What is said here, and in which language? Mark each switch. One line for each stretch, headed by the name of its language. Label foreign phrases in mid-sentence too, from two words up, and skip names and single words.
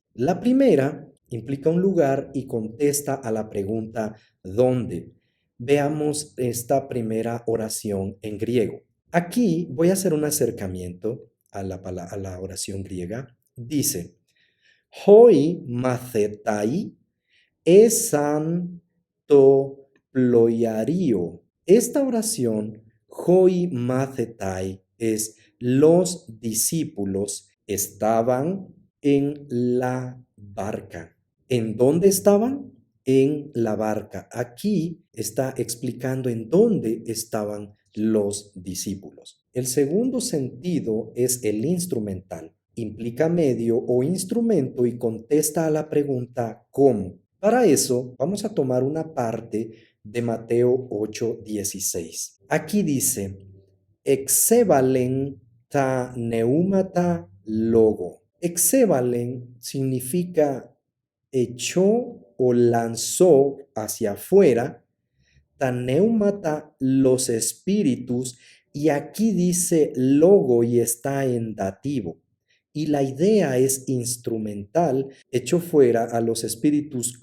Spanish: La primera implica un lugar y contesta a la pregunta ¿dónde? Veamos esta primera oración en griego. Aquí voy a hacer un acercamiento a la oración griega. Dice,
Greek: οἱ μαθηταὶ ἦσαν τῷ πλοιαρίῳ.
Spanish: Esta oración,
Greek: οἱ μαθηταί,
Spanish: es los discípulos estaban en la barca. ¿En dónde estaban? En la barca. Aquí está explicando en dónde estaban los discípulos. El segundo sentido es el instrumental. Implica medio o instrumento y contesta a la pregunta ¿cómo? Para eso vamos a tomar una parte de Mateo 8:16. Aquí dice,
Greek: ἐξέβαλεν τὰ πνεύματα λόγῳ.
Spanish: Exevalen significa echó o lanzó hacia afuera, taneumata los espíritus, y aquí dice logo y está en dativo. Y la idea es instrumental, echó fuera a los espíritus.